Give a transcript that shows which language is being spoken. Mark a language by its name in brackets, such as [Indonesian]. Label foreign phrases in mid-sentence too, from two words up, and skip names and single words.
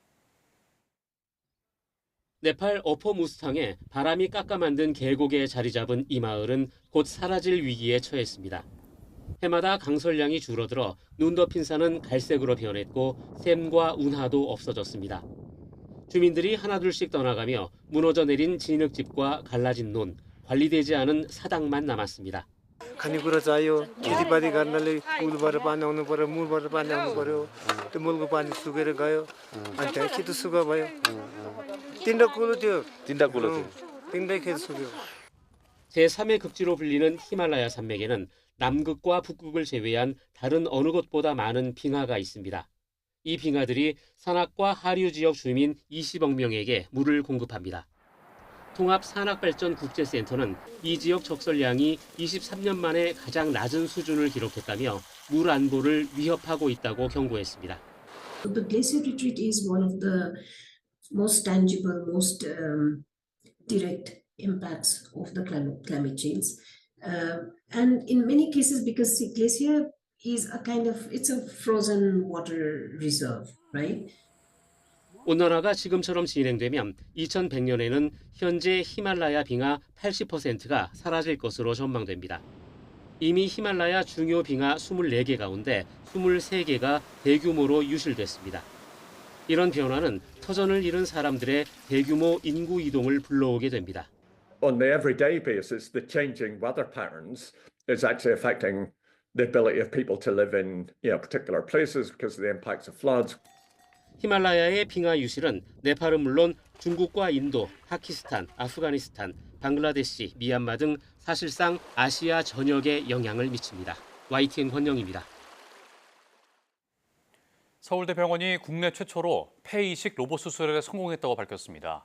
[Korean] 네팔 어퍼 무스탕에 바람이 깎아 만든 계곡에 자리 잡은 이 마을은 곧 사라질 위기에 처했습니다. 해마다 강설량이 줄어들어 눈 덮인 산은 갈색으로 변했고 샘과 운하도 없어졌습니다. 주민들이 하나둘씩 떠나가며 무너져 내린 진흙집과 갈라진 논, 관리되지 않은 사당만 남았습니다. [Nepali] खानेकुरा चाहियो खेतीपाती गर्नले पुलबाट पानी आउनु पर्यो मूलबाट पानी आउनु पर्यो त्यो मूलको पानी सुकेर गयो अनि त्यहाँ खेत सुक्खा भयो तीनटा कुलो थियो तीनटै खेत सुक्यो. [Korean] 제3의 극지로 불리는 히말라야 산맥에는 남극과 북극을 제외한 다른 어느 곳보다 많은 빙하가 있습니다. 이 빙하들이 산악과 하류 지역 주민 20억 명에게 물을 공급합니다. 통합산악발전국제센터는 이 지역 적설량이 23년 만에 가장 낮은 수준을 기록했다며 물 안보를 위협하고 있다고 경고했습니다. [English] The glacier retreat is one of the most tangible, most direct impacts of the climate change. And in many cases, because the glacier is it's a frozen water reserve, right? [Korean] 온난화가 지금처럼 진행되면 2100년에는 현재 히말라야 빙하 80%가 사라질 것으로 전망됩니다. 이미 히말라야 중요 빙하 24개 가운데 23개가 대규모로 유실됐습니다. 이런 변화는 터전을 잃은 사람들의 대규모 인구 이동을 불러오게 됩니다. [English] On the everyday basis, the changing weather patterns is actually affecting the ability of people to live in, particular places because of the impacts of floods. [Korean] 히말라야의 빙하 유실은 네팔은 물론 중국과 인도, 파키스탄, 아프가니스탄, 방글라데시, 미얀마 등 사실상 아시아 전역에 영향을 미칩니다. YTN 권영입니다. 서울대병원이 국내 최초로 폐 이식 로봇 수술에 성공했다고 밝혔습니다.